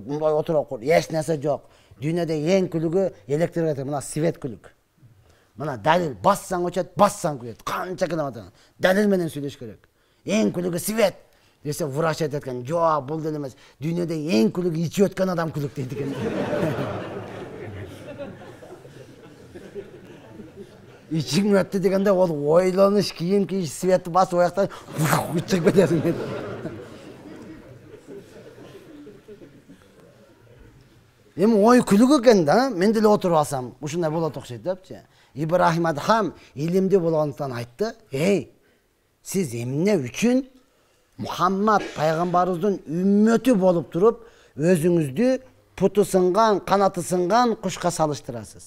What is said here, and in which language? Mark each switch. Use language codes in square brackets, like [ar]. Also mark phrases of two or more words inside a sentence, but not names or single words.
[ky] Мындай отуруп кур, эч нерсе жок. Дүйнөдө эң күлүгү электрик, мына свет күлүк. Мына далил бассаң өчөт, бассаң күлөт. Канча километр. Далил менен сүйлөш керек. Эң күлүгү свет. Десе врач айтат экен, жок, бул деле эмес. Дүйнөдө эң күлүгү ичип өткөн адам күлүк дейт экен. Ичим өттү дегенде ол ойлонуш, кийим кийиш, светти басып ояктан чыгып кетесиң. Эми ой күлүк экен да, мен деле отуруп алсам, ушундай болот окшойт депчи. Ибрахим Адхам илимди болгондуктан айтты, сиз эмне үчүн Мухаммад пайгамбарыбыздын үммөтү болуп туруп, өзүңүздү путу сынган, канаты сынган кушка салыштырасыз?